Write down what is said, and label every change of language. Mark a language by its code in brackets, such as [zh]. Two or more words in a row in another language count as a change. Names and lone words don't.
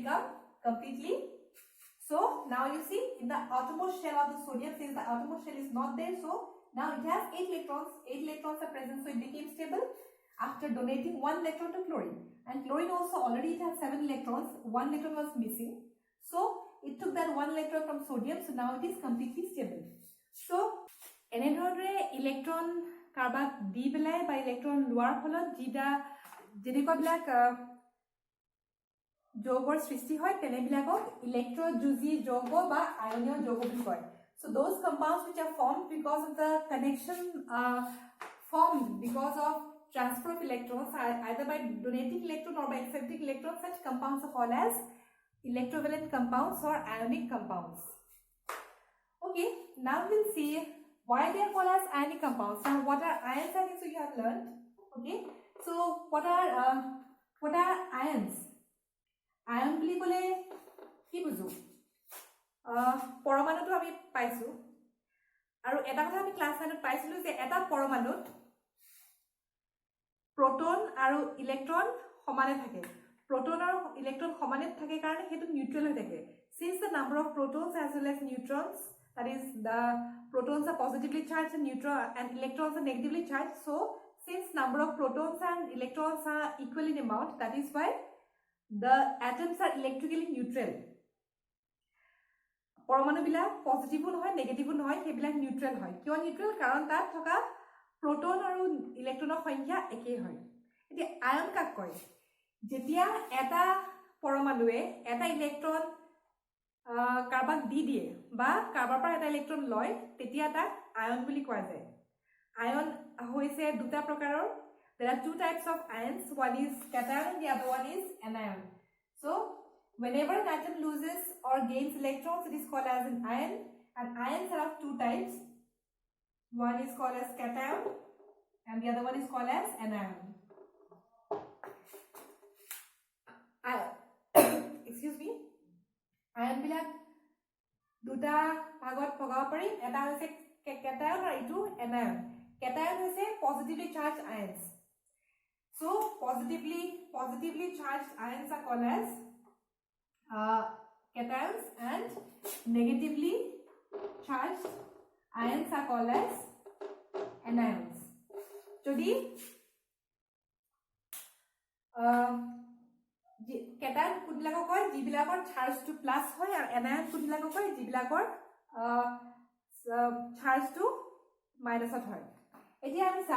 [en] become completely so now you see in the outermost shell of the sodium since the outermost shell is not there so now it has 8 electrons are present so it became stable after donating 1 electron to chlorine and chlorine also already it has 7 electrons 1 electron was missing so it took that 1 electron from sodium so now it is completely stable so [as] এনেধৰণে ইলেক্ট্ৰন কাৰবাক দি পেলাই বা ইলেক্ট্ৰন লোৱাৰ ফলত যেনেকুৱাবিলাক যৌগৰ সৃষ্টি হয় তেনেবিলাকক ইলেক্ট্ৰযুজি যৌগ বা আয়নীয় যৌগ বুলি কয় [en] so those compounds which are formed because of the connection formed because of transfer of electrons either by donating electron or by accepting electron such compounds are called as electrovalent compounds or ionic compounds okay now we'll see why they are called as ionic compounds now what are ions I think so you have learned okay so what are ions [as] ion বুলি কলে কি বুঝো পৰমাণুটো আমি পাইছো আৰু এটা কথা আমি ক্লাস 9 ত পাইছিলো যে এটা পৰমাণুত proton আৰু ইলেক্ট্ৰন সমানে থাকে proton আৰু ইলেক্ট্ৰন সমানে থাকে কাৰণে হেতু নিউট্ৰেল হৈ থাকে [en] since the number of protons as well as neutrons that is the protons are positively charged and electrons are negatively charged so since number of protons and electrons are equal in amount that is why the atoms are electrically neutral [as] পৰমাণু বিলাক পজিটিভো নহয় নেগেটিভো নহয় হেবিলাক নিউট্ৰেল হয় কিয় নিউট্ৰেল কাৰণ তাত থকা proton আৰু ইলেক্ট্ৰনৰ সংখ্যা একেই হয় এতিয়া আয়ন কাক কয় যেতিয়া এটা পৰমাণুৱে এটা ইলেক্ট্ৰন কাৰ্বাক দি দিয়ে বা কাৰ্বাৰ পৰা এটা ইলেক্ট্ৰন লয় তেতিয়া তাক আয়ন বুলি কোৱা যায় আয়ন হৈছে দুটা প্ৰকাৰৰ [en] there are two types of ions one is cation and the other one is anion so whenever an atom loses or gains electrons it is called as an ion and ions are of two types one is called as cation and the other one is called as anion excuse me [as] ion bilak দুটা ভাগত ভগাব পাৰি এটা হৈছে cation আৰু ইটো anion cation হৈছে [en] positively charged ions so positively charged ions are called as cations and negatively charged ions are called as anions যদি [as] cation কোনবিলাকক কয় যিবিলাকৰ চাৰ্জ [en] two plus [as] হয় আৰু এনায়ন কোনবিলাকক কয় যিবিলাকৰ চাৰ্জ [en] two minusত [as] হয় এতিয়া আমি চাম